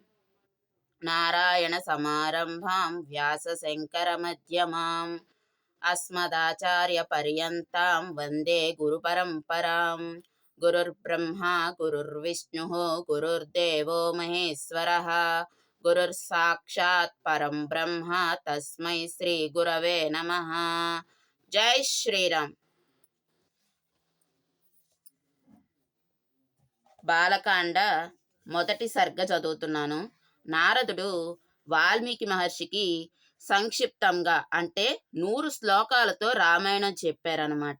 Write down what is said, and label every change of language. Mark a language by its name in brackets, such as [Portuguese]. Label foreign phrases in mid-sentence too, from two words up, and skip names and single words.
[Sanskrit] नारायणसमारम्भां व्यासशङ्करमध्यमाम् अस्मदाचार्यपर्यन्तां वन्दे गुरुपरम्पराम्। गुरुर्ब्रह्मा गुरुर्विष्णुः गुरुर्देवो महेश्वरः गुरुर्साक्षात् परं ब्रह्म तस्मै श्रीगुरवे नमः। [Telugu] जय శ్రీరామ్. బాలకాండ మొదటి సర్గ చదువుతున్నాను. నారదుడు వాల్మీకి మహర్షికి సంక్షిప్తంగా అంటే 100 శ్లోకాలతో రామాయణం చెప్పారనమాట.